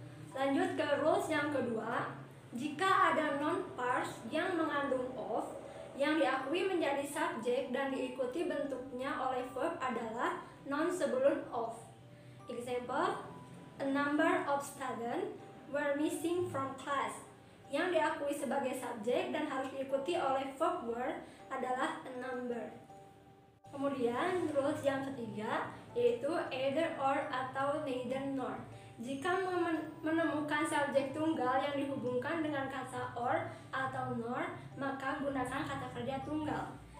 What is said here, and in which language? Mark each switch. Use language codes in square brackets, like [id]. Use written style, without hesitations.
[id] Lanjut ke rules yang kedua, jika ada non-parts yang mengandung of yang diakui menjadi subjek dan diikuti bentuknya oleh verb adalah noun sebelum of. [en] Example, a number of students were missing from class. [id] Yang diakui sebagai subjek dan harus diikuti oleh verb were adalah a number. Kemudian rules yang ketiga yaitu either or atau neither nor. Jika menemukan subjek tunggal yang dihubungkan dengan kata or atau nor, maka gunakan kata kerja tunggal.